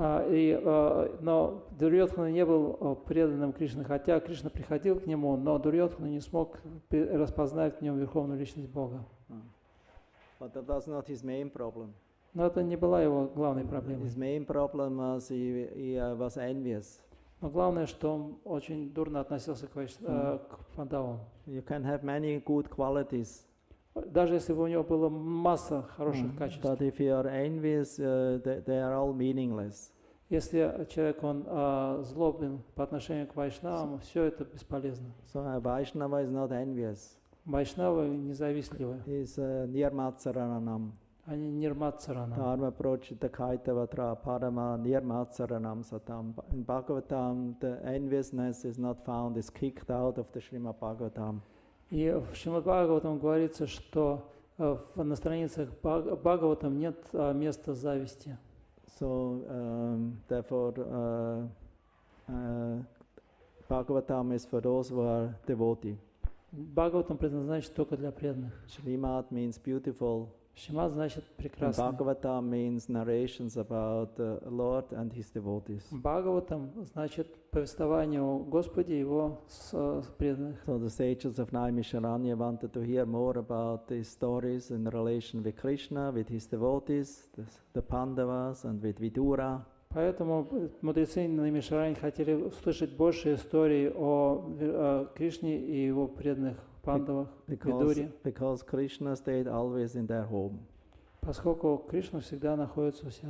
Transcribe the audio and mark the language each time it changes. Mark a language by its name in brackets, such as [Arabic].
[Russian] Но Дурьодхана не был преданным Кришне, хотя Кришна приходил к нему, но Дурьодхана не смог распознать в нем верховную личность Бога. [English] But that was not his main problem. [Russian] Но это не была его главной проблемой. [English] His main problem was he was envious. [Russian] Но главное, что он очень дурно относился к пандавам. [English] You can have many good qualities. [Russian] Даже если бы у него была масса хороших качеств. [English] But if you are envious, they are all meaningless. [Russian] Если человек он злобен по отношению к вайшнавам, все это бесполезно. [English] So a Vaishnava is not envious. [Russian] Вайшнавы независтливы. [English] He is nirmatsaranam. [Russian] Они нирматсарана. [Sanskrit] Dharma prochita kaitavatra parama nirmatsaranam satam. [English] In Bhagavatam, the enviousness is not found, is kicked out of the Srimad Bhagavatam. [Russian] И в Шримад Бхагаватам говорится, что на страницах Бхагаватам нет места зависти. [English] So, therefore, Bhagavatam is for those who are devotee. [Russian] Бхагаватам предназначен только для преданных. [English] Shrimad means beautiful. [Russian] Шримад значит [English] And [Russian] прекрасный. [English] Bhagavatam means narrations about the Lord and His devotees. [Russian] Бхагаватам значит повествование о Господе и его преданных. [English] So the sages of Naimisharanya wanted to hear more about these stories in relation with Krishna, with his devotees, the Pandavas, and with Vidura. [Russian] Поэтому мудрецы Наймишарани хотели услышать больше историй о Кришне и его преданных пандавах, Видуре. [English] Because Krishna stayed always in their home. [Russian] Поскольку Кришна всегда находится у себя